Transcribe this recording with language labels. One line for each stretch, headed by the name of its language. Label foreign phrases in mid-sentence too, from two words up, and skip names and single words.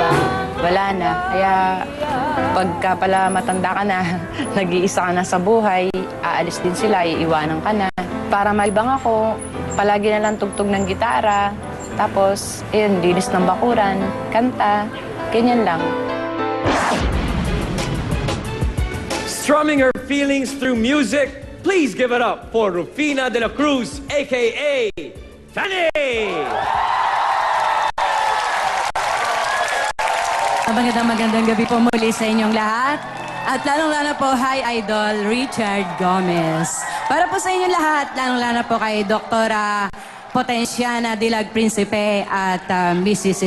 Filipino: Wala na. Kaya pagka pala matanda ka na, nag-iisa ka na sa buhay, aalis din sila, iiwanan ka na. Para maibang ako, palagi na lang tugtog ng gitara. Tapos, linis ng bakuran, kanta, ganyan lang.
English: Strumming her feelings through music, please give it up for Rufina de la Cruz, a.k.a. Fanny!
Filipino: Magandang gabi po muli sa inyong lahat. At lalong-lalo po, hi Idol Richard Gomez. Para po sa inyong lahat, lalong-lalo po kay Doktora Potenciana Dilag Principe at Mrs.